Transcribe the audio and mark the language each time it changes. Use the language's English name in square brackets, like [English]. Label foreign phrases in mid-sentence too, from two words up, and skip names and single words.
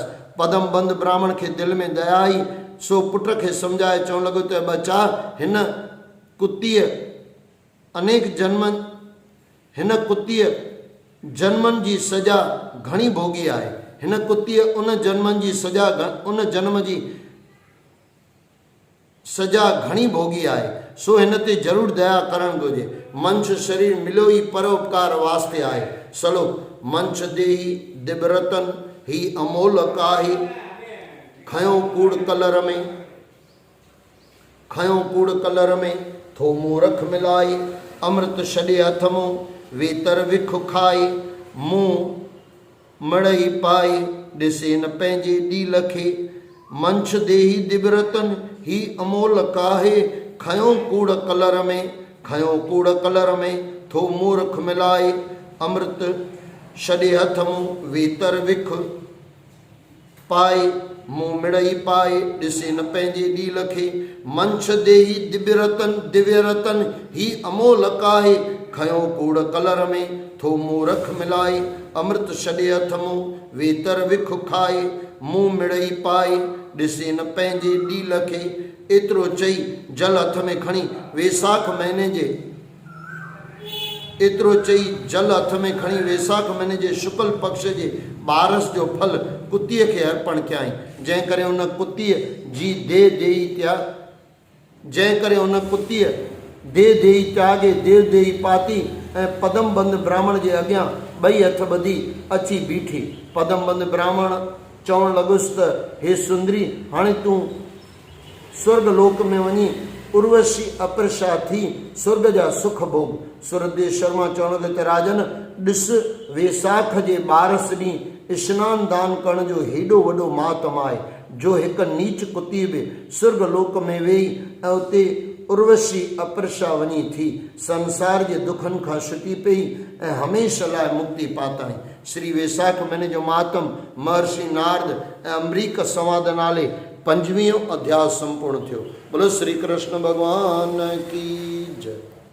[Sindhi] पदम बंद ब्राह्मण खे दिलि में दया आई, सो पुट खे सम्झाए चवण लॻो त बचा हिन कुतीअ जन्मनि जी सजा घणी भोगी आहे। हिन कुतीअ उन जन्म जी सजा घणी भोगी आहे, सो हिन ते ज़रूरु दया करणु घुरिजे। मंश शरीर मिलियो ई परोपकार वास्ते आहे। सलो मंश देही दिबरतन ही अमोल काहे, खयो कूड़ कलर में थो मूरख मिलाए, अमृत छॾे हथ मूं वेतर विख खाए, मुंहुं मड़ई पाए ॾिसे न पंहिंजे ॾील खे। मंश देही दिबरतन ही अमोल काहे, खयो कूड़ कलर में थो मूर्ख मिलाए, अमृत छॾे हथ मूं वेतर विख पाए, मुंहुं मिड़ई पाए ॾिसे न पंहिंजे ॾील खे। मंश देही दिव्य रतन ही अमोल काहे, खयो कूड़ कलर में थो मूर्ख मिलाए, अमृत छॾे हथ मूं वेतर विख खाए, मुंहुं मिड़ई पाए ॾिसे न पंहिंजे ॾील खे। एतिरो चई जल हथ में खणी वेसाख महीने जे शुक्ल पक्ष जे ॿारस जो फल कुतीअ खे अर्पण कयाई, जंहिं करे उन कुतीअ देह त्यागे देव देही पाती ऐं पदम बंद ब्राह्मण जे अॻियां ॿई हथ ॿधी अची बीठी। पदम बंद ब्राह्मण चवण लॻुसि त हे सुंदरी, हाणे तूं स्वर्ग लोक में वञी उर्वशी अप्रशा थी स्वर्ग जा सुख भोग। सूरदेव शर्मा चवण लॻे त राजन ॾिस, वेसाख जे ॿारस ॾींहुं स्नान दान करण जो हेॾो वॾो मातम आहे, जो हिकु नीच कुती बि स्वर्ग लोक में वेही ऐं उते उर्वशी अप्रशा वञी थी संसार जे दुखनि खां छुटी पई ऐं हमेशह लाइ मुक्ति पाताई। श्री वेसाख महीने जो मातम महर्षि नारद ऐं अम्बरीक संवाद नाले 5वीं अध्याय संपूर्ण थियो। [Hindi] बोलो श्री कृष्ण भगवान की जय।